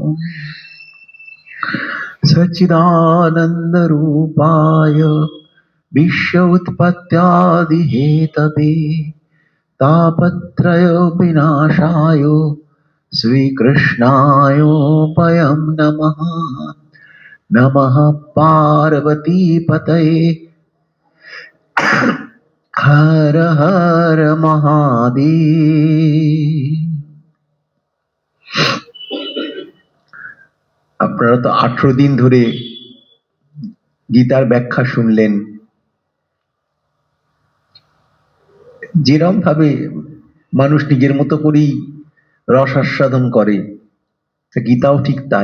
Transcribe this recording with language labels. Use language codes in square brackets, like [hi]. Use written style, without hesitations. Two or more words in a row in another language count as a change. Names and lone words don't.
[sa] सच्चिदानन्दरूपाय विश्व-उत्पत्त्यादिहेतवे तापत्रय विनाशाय श्रीकृष्णाय वयं नमः। नमः पार्वतीपतये हर हर महादेव। [bn] আপনারা তো 18 দিন ধরে গীতার ব্যাখ্যা শুনলেন। যেরকম ভাবে মানুষ নিজের মতো করেই রস আস্বাদন করে, গীতাও ঠিক তাই।